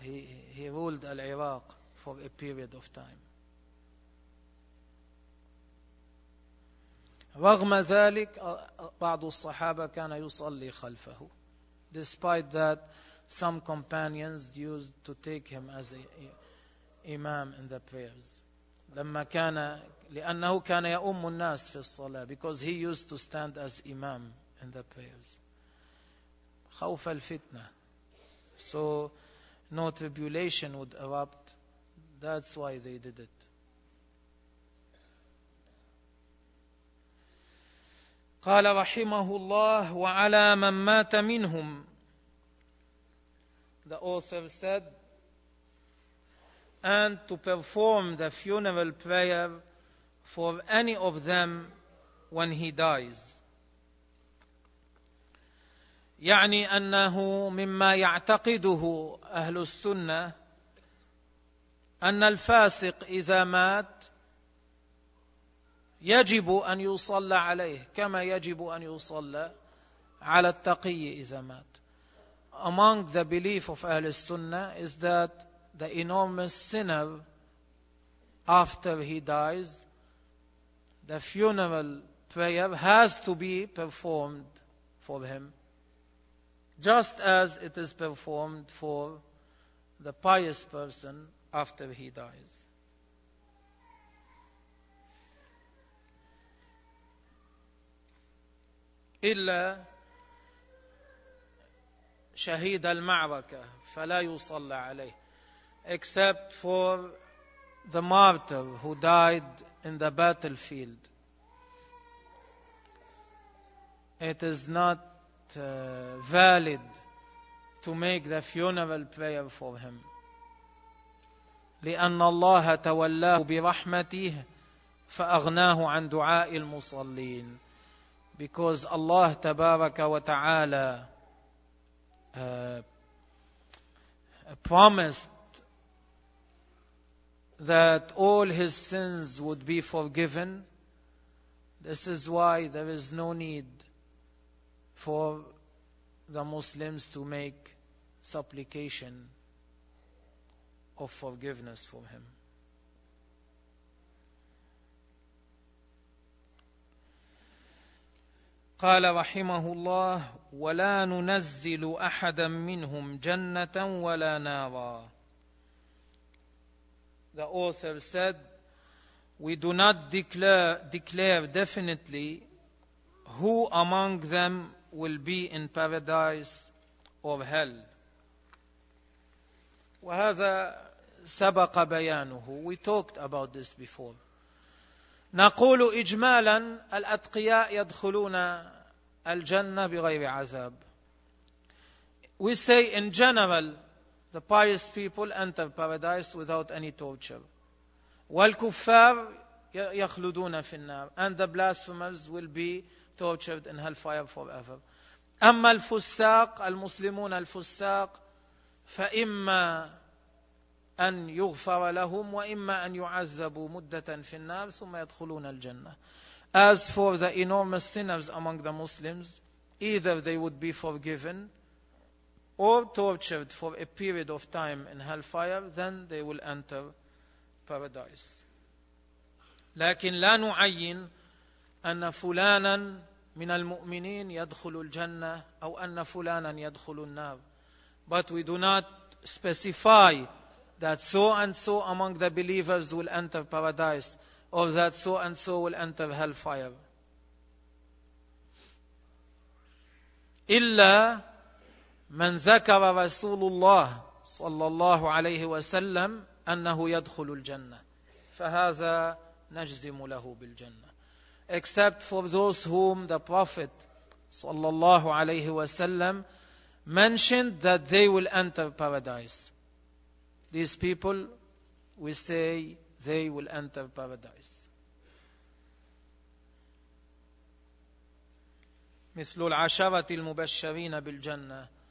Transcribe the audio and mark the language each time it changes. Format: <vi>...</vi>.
<en>He ruled العراق for a period of time.</en> <ar>رغم ذلك بعض الصحابة كان يصلي خلفه.</ar> <en>Despite that, some companions used to take him as a, imam in the prayers.</en> <ar>لما كان لأنه كان يؤم الناس في الصلاة</ar> <en>because he used to stand as imam in the prayers.</en> <ar>خوف الفتنة.</ar> <en>So no tribulation would erupt. That's why they did it.</en> <ar>قال رحمه الله وعلى من مات منهم.</ar> <en>The author said, and to perform the funeral prayer for any of them when he dies.</en> <ar>يعني أنه مما يعتقده أهل السنة أن الفاسق إذا مات يجب أن يصلى عليه كما يجب أن يصلى على التقي إذا مات.</ar> <en>Among the belief of أهل السنة is that the enormous sinner after he dies, the funeral prayer has to be performed for him, just as it is performed for the pious person after he dies.</en> <ar>إلا شهيد المعركة فلا يصلى عليه.</ar> <en>Except for the martyr who died in the battlefield. It is not valid to make the funeral prayer for him.</en> <ar>لأن الله تولاه برحمته فأغناه عن دعاء المصلين.</ar> <en>Because Allah</en> <ar>تبارك وتعالى</ar> <en>promised that all his sins would be forgiven. This is why there is no need for the Muslims to make supplication of forgiveness for him.</en> <ar>قال رحمه الله ولا ننزل أحدا منهم جنة ولا نارا.</ar> <en>The author said, we do not declare definitely who among them will be in paradise or hell.</en> <ar>وهذا سبق بيانه.</ar> <en>We talked about this before.</en> <ar>نقول إجمالا الأتقياء يدخلون الجنة بغير عذاب.</ar> <en>We say in general, the pious people enter paradise without any torture.</en> <ar>والكفار يخلدون في النار.</ar> <en>And the blasphemers will be tortured in hellfire forever.</en> <ar>أما الفساق المسلمون الفساق فإما أن يغفر لهم وإما أن يعذبوا مدة في النار ثم يدخلون الجنة.</ar> <en>As for the enormous sinners among the Muslims, either they would be forgiven or tortured for a period of time in hellfire, then they will enter paradise.</en> <ar>لكن لا نعين أن فلانا من المؤمنين يدخل الجنة أو أن فلانا يدخل النار.</ar> <en>But we do not specify that so and so among the believers will enter paradise or that so and so will enter hellfire.</en> <ar>إلا من ذكر رسول الله صلى الله عليه وسلم أنه يدخل الجنة فهذا نجزم له بالجنة.</ar> <en>Except for those whom the Prophet</en> <ar>صلى الله عليه وسلم</ar> <en>mentioned that they will enter paradise. These people, we say, they will enter paradise.</en> <ar>مثل العشرة المبشرين بالجنة.</ar>